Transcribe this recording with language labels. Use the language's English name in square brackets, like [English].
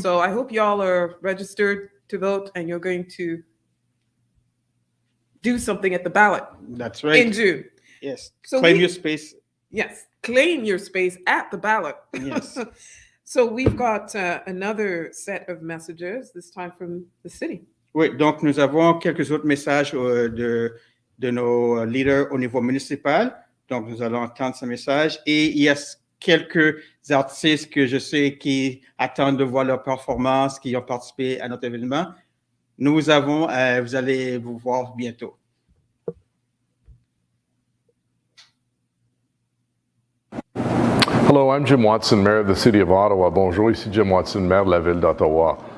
[English] So I hope y'all are registered to vote and you're going to do something at the ballot. That's right. In June. Yes. So claim your space. Yes. Claim your space at the ballot. Yes. So we've got another set of messages, this time from the city. [French] Oui, donc nous avons quelques autres messages de nos leaders au niveau municipal. Donc nous allons entendre ce message. Et il y a quelques artistes que je sais qui attendent de voir leur performance, qui ont participé à notre événement. Nous avons, vous allez vous voir bientôt. [English] Hello, I'm Jim Watson, Mayor of the City of Ottawa. [French] Bonjour, ici Jim Watson, Maire de la Ville d'Ottawa.